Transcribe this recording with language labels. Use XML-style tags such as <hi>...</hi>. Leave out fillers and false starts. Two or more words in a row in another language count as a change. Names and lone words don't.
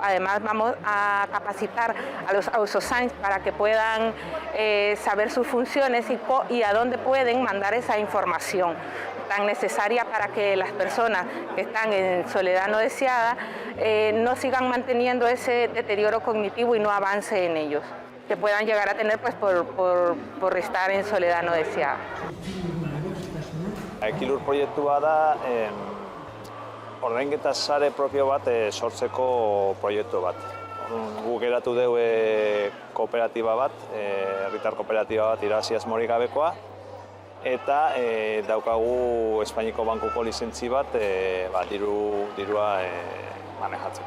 <es>Además vamos a capacitar a los Ausosains para que puedan saber sus funciones y a dónde pueden mandar esa información tan necesaria para que las personas que están en soledad no deseada no sigan manteniendo ese deterioro cognitivo y no avance en ellos, que puedan llegar a tener pues por estar en soledad no deseada.</es> <eu>Ekilur proiektua da ordainketa sare propio bat sortzeko proiektu bat. Guk eratu dugu kooperatiba bat, herritar kooperatiba bat irabazi asmorik gabekoa, eta daukagu Espainiako bankuko lizentzi bat dirua manejatzeko.</eu>